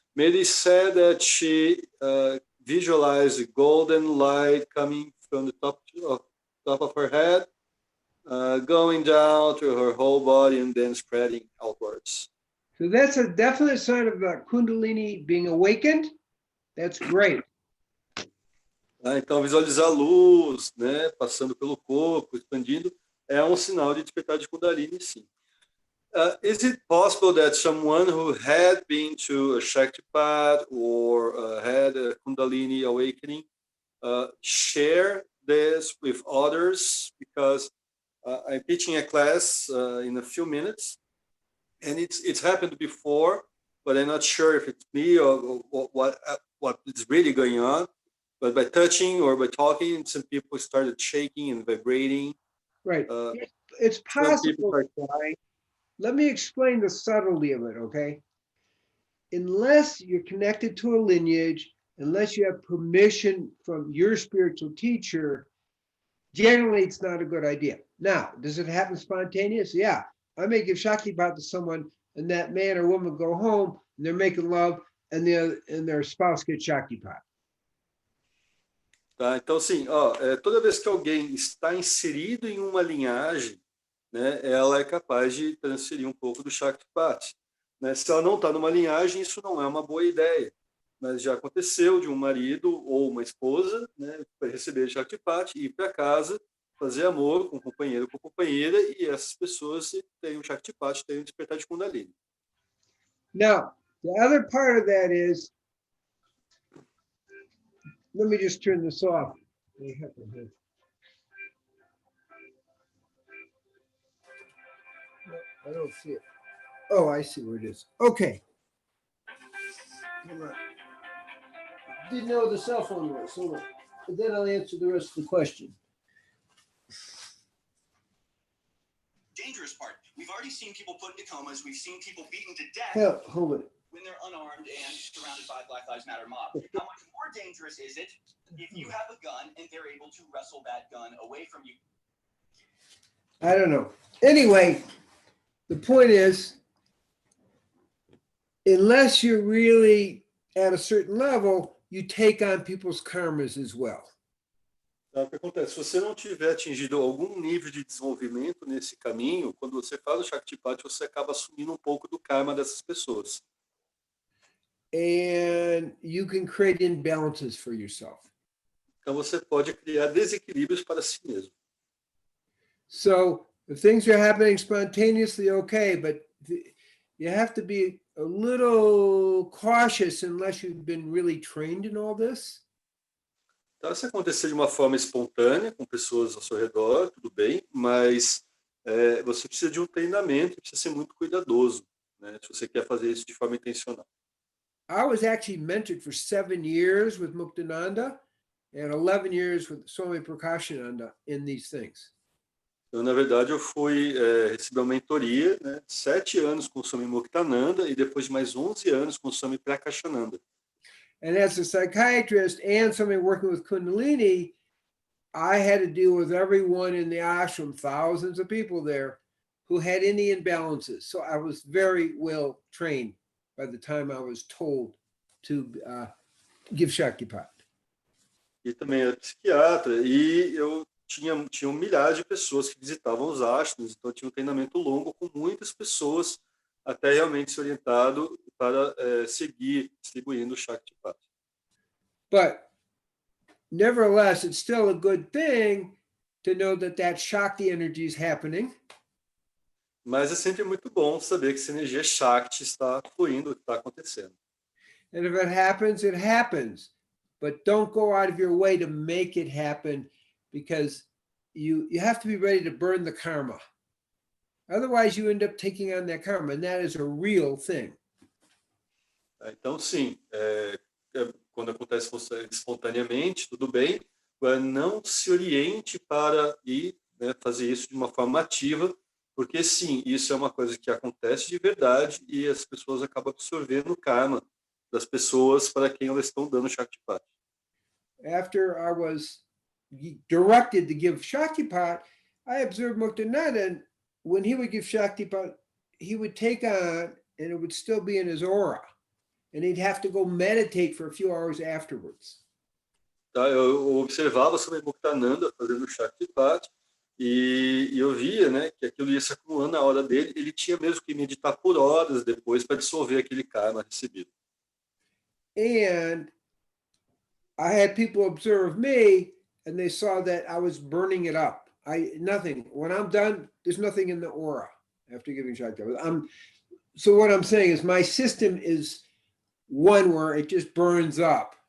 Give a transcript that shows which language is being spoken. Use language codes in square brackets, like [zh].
[en] Mary said that she visualized the golden light coming from the top of her head, going down to her whole body and then spreading outwards. So that's a definite sign of Kundalini being awakened. That's great. [pt] Então, visualizar a luz, né, passando pelo corpo, expandindo, é um sinal de despertar de Kundalini, sim. [en] Is it possible that someone who had been to a Shaktipat or had a Kundalini awakening share this with others? Because I'm teaching a class in a few minutes, and it's happened before, but I'm not sure if it's me or what is really going on. But by touching or by talking, some people started shaking and vibrating. Right. It's possible. Crying. Let me explain the subtlety of it, okay? Unless you're connected to a lineage, unless you have permission from your spiritual teacher, generally it's not a good idea. Now, does it happen spontaneous? Yeah. I may give Shaktipat to someone and that man or woman go home and they're making love and their spouse gets Shaktipat. [pt] Tá, então, assim, toda vez que alguém está inserido em uma linhagem, né, ela é capaz de transferir um pouco do Shaktipat. Né? Se ela não está numa linhagem, isso não é uma boa ideia. Mas já aconteceu de um marido ou uma esposa, né, receber Shaktipat, ir para casa, fazer amor com o companheiro ou com a companheira, e essas pessoas têm o Shaktipat, têm o despertar de Kundalini. [en] Now, the other part of that is, let me just turn this off. I don't see it. Oh, I see where it is. Okay. Didn't know the cell phone was, so then I'll answer the rest of the question. dangerous part. We've already seen people put into comas. We've seen people beaten to death Hell, hold it. when they're unarmed and surrounded by Black Lives Matter mob. How much more dangerous is it if you have a gun and they're able to wrestle that gun away from you? I don't know. Anyway, the point is, unless you're really at a certain level, you take on people's karmas as well. [pt] Então, o que acontece? Se você não tiver atingido algum nível de desenvolvimento nesse caminho, quando você faz o Shaktipat, você acaba assumindo um pouco do karma dessas pessoas. [en] And you can create imbalances for yourself. [pt] Então, você pode criar desequilíbrios para si mesmo. [en] So if things are happening spontaneously, okay, but you have to be a little cautious unless you've been really trained in all this. [pt] Então, se acontecer de uma forma espontânea, com pessoas ao seu redor, tudo bem, mas você precisa de um treinamento, precisa ser muito cuidadoso, né, se você quer fazer isso de forma intencional. [en] I was actually mentored for 7 years with Muktananda and 11 years with Swami Prakashananda in these things. [pt] Então, na verdade, eu recebi uma mentoria, né, 7 anos com o Swami Muktananda e depois de mais 11 anos com o Swami Prakashananda. [en] And as a psychiatrist and somebody working with Kundalini, I had to deal with everyone in the ashram, thousands of people there, who had any imbalances. So I was very well trained by the time I was told to give Shaktipat. [pt] E também era psiquiatra, e eu tinha milhares de pessoas que visitavam os ashrams, então eu tinha um treinamento longo com muitas pessoas, até realmente ser orientado para seguir distribuindo o Shaktipat. [en] But nevertheless, it's still a good thing to know that Shakti energy is happening. [pt] Mas é sempre muito bom saber que essa energia Shakti está fluindo, está acontecendo. [en] And if it happens, it happens. But don't go out of your way to make it happen, because you have to be ready to burn the karma. Otherwise, you end up taking on that karma, and that is a real thing. [pt] Então, sim, quando acontece espontaneamente, tudo bem, não se oriente para ir, né, fazer isso de uma forma ativa, porque, sim, isso é uma coisa que acontece de verdade e as pessoas acabam absorvendo o karma das pessoas para quem elas estão dando Shaktipat. [en] After I was directed to give Shaktipat, I observed Muktananda, and when he would give Shaktipat, he would take on, and it would still be in his aura, and he'd have to go meditate for a few hours afterwards. [pt] Tá, eu observava sobre Muktananda fazendo Shaktipat e eu via, né, que aquilo ia se acumulando na hora dele. Ele tinha mesmo que meditar por horas depois para dissolver aquele karma recebido. [en] And I had people observe me, and they saw that I was burning it up. Nothing. When I'm done, there's nothing in the aura after giving Shaktipat. So what I'm saying is my system is one where it just burns up.